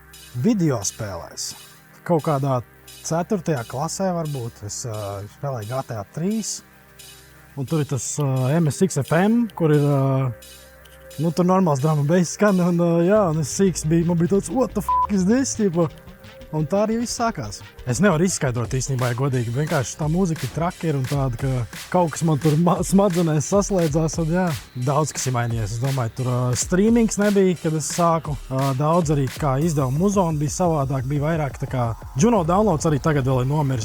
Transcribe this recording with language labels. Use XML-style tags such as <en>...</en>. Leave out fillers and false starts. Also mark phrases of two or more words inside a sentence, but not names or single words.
<lv>video spēlēs. Kaut kādā 4. klasē varbūt es spēlēju GTA 3. Un tur ir tas MSX FM, kur ir tur normāls</lv> <en>drum and bass</en> <lv>skan. Un es sīks biju, man bija tāds,</lv> <en>what the fuck is this?</en> <lv>Un tā arī viss sākās. Es nevaru izskaidrot īstenībā, ja godīgi. Vienkārši tā mūzika traki ir un tāda, ka kaut kas man tur smadzenēs saslēdzās. Un daudz kas ir mainījies. Es domāju, tur streamings nebija, kad es sāku. Daudz arī kā izdevuma muzona bija savādāk. Bija vairāk tā kā Juno downloads arī tagad vēl ir nomiris.</lv>